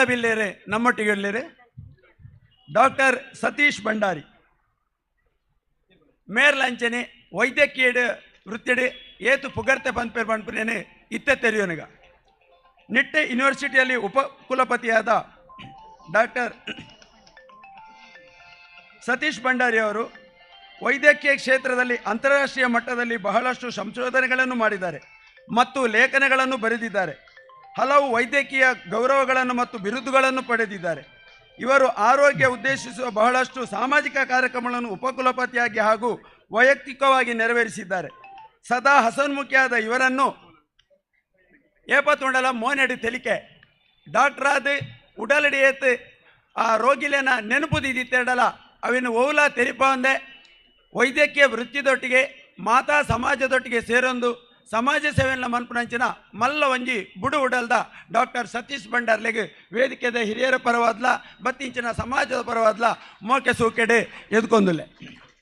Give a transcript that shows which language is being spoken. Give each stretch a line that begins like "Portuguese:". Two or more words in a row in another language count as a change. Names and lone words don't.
Tulu: ಬಿಲ್ಲೇರೆ ನಮ್ಮೊಟ್ಟಿಗೆ ಇರಲೇರೆ ಡಾಕ್ಟರ್ ಸತೀಶ್ ಭಂಡಾರಿ ಮೇರ್ಲಂಚನೆ ವೈದ್ಯಕೀಯ ವೃತ್ತಿಡೆ ಏತು ಪುಗರ್ತೆ ಪಂಪೇರ್ ಪಂಪನೇನೆ ಇತ್ತೆ ತೆರೆಯೋನಿಗ
Kannada: ನಿಟ್ಟೆ ಯೂನಿವರ್ಸಿಟಿಯಲ್ಲಿ ಉಪಕುಲಪತಿಯಾದ ಡಾಕ್ಟರ್ ಸತೀಶ್ ಭಂಡಾರಿ ಅವರು ವೈದ್ಯಕೀಯ ಕ್ಷೇತ್ರದಲ್ಲಿ ಅಂತಾರಾಷ್ಟ್ರೀಯ ಮಟ್ಟದಲ್ಲಿ ಬಹಳಷ್ಟು ಸಂಶೋಧನೆಗಳನ್ನು ಮಾಡಿದ್ದಾರೆ ಮತ್ತು ಲೇಖನಗಳನ್ನು ಬರೆದಿದ್ದಾರೆ. ಹಲವು ವೈದ್ಯಕೀಯ ಗೌರವಗಳನ್ನು ಮತ್ತು ಬಿರುದುಗಳನ್ನು ಪಡೆದಿದ್ದಾರೆ. ಇವರು ಆರೋಗ್ಯ ಉದ್ದೇಶಿಸುವ ಬಹಳಷ್ಟು ಸಾಮಾಜಿಕ ಕಾರ್ಯಕ್ರಮಗಳನ್ನು ಉಪಕುಲಪತಿಯಾಗಿ ಹಾಗೂ ವೈಯಕ್ತಿಕವಾಗಿ ನೆರವೇರಿಸಿದ್ದಾರೆ.
Tulu: ಸದಾ ಹಸನ್ಮುಖಿಯಾದ ಇವರನ್ನು ಏಪತುಂಡಲ ಮೋನೆಡಿ ತೆಲಿಕೆ ಡಾಕ್ಟರಾದ ಉಡಲಡಿ ಏತ್ ಆ ರೋಗಿಲೇನ ನೆನಪುದಿದ್ದಿತ್ತೇಡಲ ಅವಿನ ಓಲ ತೆರಿಪಂದೆ ವೈದ್ಯಕೀಯ ವೃತ್ತಿದೊಟ್ಟಿಗೆ ಮಾತಾ ಸಮಾಜದೊಟ್ಟಿಗೆ ಸೇರೊಂದು ಸಮಾಜ ಸೇವೆಯನ್ನ ಮನ್ಪುನಂಚಿನ ಮಲ್ಲ ಒಂಜಿ ಬುಡು ಉಡಲ್ದ ಡಾಕ್ಟರ್ ಸತೀಶ್ ಭಂಡಾರ್ಲೆಗೆ ವೇದಿಕೆದ ಹಿರಿಯರ ಪರವಾದ್ಲ ಬತ್ತಿಂಚಿನ ಸಮಾಜದ ಪರವಾದ್ಲ ಮೋಕೆ ಸೂಕೆಡೆ ಎದ್ಕೊಂದುಲೆ.